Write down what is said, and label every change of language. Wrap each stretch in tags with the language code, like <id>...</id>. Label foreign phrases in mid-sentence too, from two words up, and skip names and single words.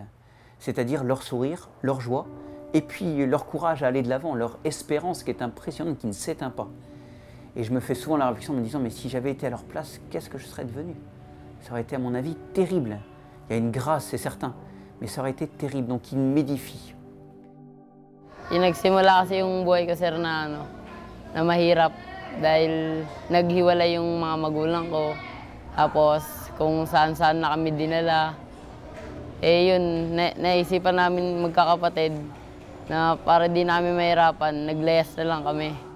<fr>C'est-à-dire leur sourire, leur joie, et puis leur courage à aller de l'avant, leur espérance qui est impressionnante, qui ne s'éteint pas. Et je me fais souvent la réflexion en me disant, mais si j'avais été à leur place, qu'est-ce que je serais devenu? Ça aurait été à mon avis terrible. Il y a une grâce, c'est certain, mais ça aurait été terrible, donc il m'édifie.</fr> <tl>Yung nagsimula kasi yung buhay ko, sir, na mahirap dahil naghiwalay yung mga magulang ko. Tapos kung saan-saan na kami dinala. Eh yun, naisipan namin magkakapatid na para di namin mahirapan, naglayas na lang kami.</tl>